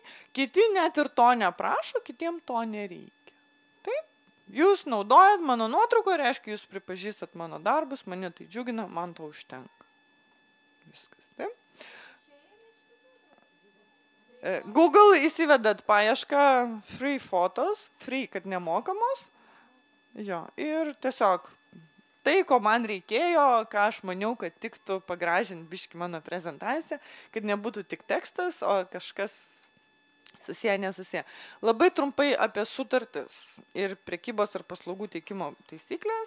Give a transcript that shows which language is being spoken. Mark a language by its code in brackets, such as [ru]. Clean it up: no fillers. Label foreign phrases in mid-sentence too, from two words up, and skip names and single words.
[lt] Kiti net ir to neprašo, kitiem to nereikia. Taip, jūs naudojat mano nuotrauką, reiškia, jūs pripažįstat mano darbus, mane tai džiugina, man to užtenka. Viskas, taip. Google įsivedat paiešką [en] free photos, [lt] free, kad nemokamos. Jo, ir tiesiog tai, ko man reikėjo, ką aš maniau, kad tiktų pagražinti biškį mano prezentaciją, kad nebūtų tik tekstas, o kažkas susiję, nesusiję. Labai trumpai apie sutartis ir prekybos ar paslaugų teikimo taisyklės.